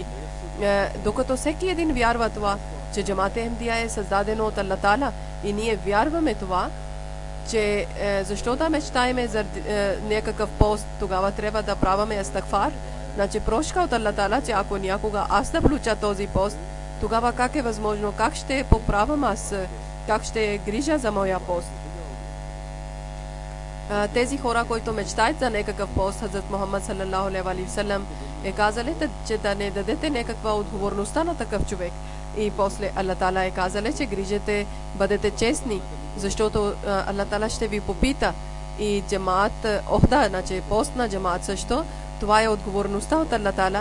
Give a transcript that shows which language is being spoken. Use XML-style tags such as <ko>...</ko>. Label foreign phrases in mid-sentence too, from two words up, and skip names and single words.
<bg>Докато всеки един вярва това, че джамаат Ахмедия е създадено от</bg> <ar>الله تعالى</ar> <bg>и ние вярваме това, че защо да мечтаеме за някакъв пост, тогава трябва да праваме астагфар, значи прошка от</bg> <ar>الله تعالى,</ar> <bg>че ако някога аз да получа този пост, тогава как е възможно, как ще поправям аз, как ще грижа за моя пост. Тези хора, които мечтаят за някакъв пост, Хазрат Мухаммад</bg> <ar>صلى الله عليه وسلم</ar> <bg>е казали, че да не дадете някаква отговорността на такъв човек. И после</bg> <ar>الله تعالى</ar> <bg>е казали, че грижете, бъдете честни, защото</bg> <ar>الله تعالى</ar> <bg>ще ви попита. И джамаат охда, значи пост на джамаат също, Това е отговорността от</bg> <ar>الله تعالى.</ar>